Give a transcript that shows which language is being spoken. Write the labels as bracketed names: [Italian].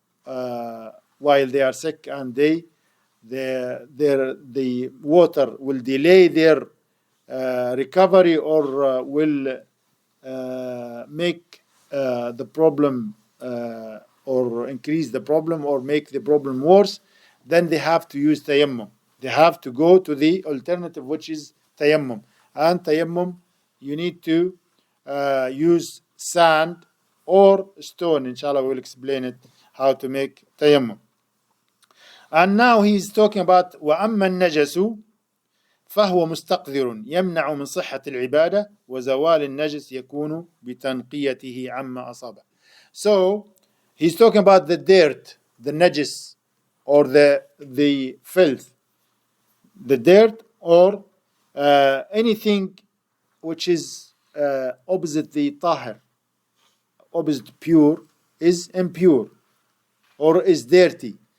[English] while they are sick, and the water will delay their recovery, or will make the problem or increase the problem, or make the problem worse, then they have to use tayammum. They have to go to the alternative, which is tayammum. And tayammum, you need to use sand or stone. Inshallah, we'll explain it how to make tayammum. And now he's talking about [Arabic] وَأَمَّا النَّجَسُ فهو مستقذر يمنع من صحة العبادة وزوال النجس يكون بتنقيته عما أصابه. [English] So he's talking about the dirt, the najis, or the filth, the dirt, or anything which is opposite the tahir, opposite pure, is impure or is dirty.